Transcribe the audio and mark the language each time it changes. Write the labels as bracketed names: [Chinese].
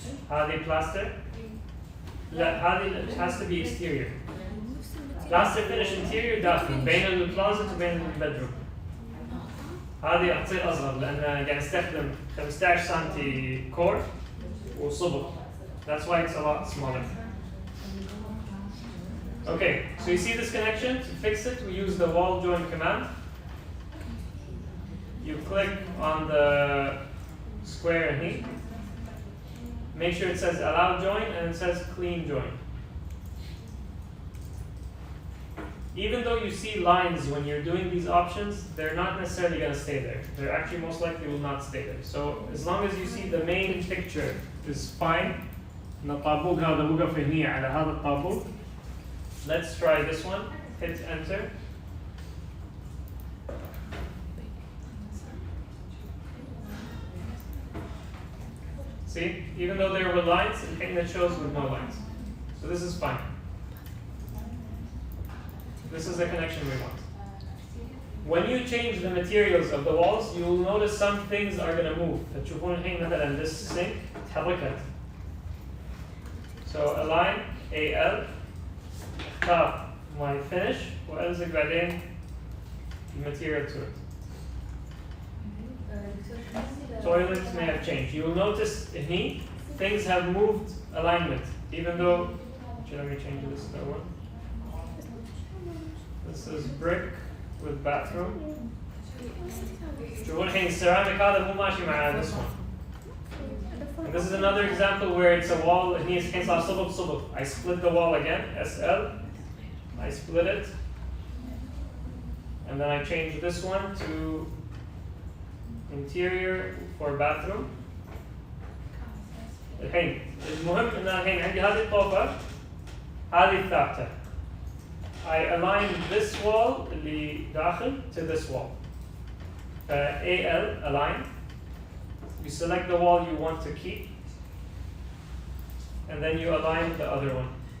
[English] هذه plaster. [Arabic] لا هذه [English] it has to be exterior. Plaster finish interior [Arabic] داخل بين الكلوزت وبين البدروم. هذه راح تصير اصغر لان قاعد نستخدم 15 سم كور وصبغ. [English] That's why it's a lot smaller. Okay, so you see this connection? To fix it, we use the wall join command. You click on the square here. Make sure it says allow join and it says clean join. Even though you see lines when you're doing these options, they're not necessarily going to stay there. They're actually most likely will not stay there. So as long as you see the main picture is fine. [Arabic] الطابوق هذا وقف هنا على هذا الطابوق. [English] Let's try this one. Hit enter. See, even though there were lines, it shows with no lines. So this is fine. This is the connection we want. When you change the materials of the walls, you will notice some things are going to move. [Arabic] فتشوفون الحين مثلا [English] this sink [Arabic] تحركت. [English] So align AL. [Arabic] اختار [English] my finish [Arabic] وألزق بعدين الماتيريال [English] to it. Toilets may have changed. You will notice here things have moved alignment, even though. Let me change this to one. This is brick with bathroom. [Arabic] شوفوا الحين ceramic هذا مو ماشي مع [English] this one. And this is another example where it's a wall. [Arabic] هني الحين صار صبغ. [English] I split the wall again. SL. I split it, and then I change this one to interior for bathroom. [Arabic] الحين المهم ان الحين عندي هذه الطوفة هذه الثابتة. [English] I align this wall [Arabic] اللي داخل [English] to this wall. AL align. You select the wall you want to keep, and then you align the other one.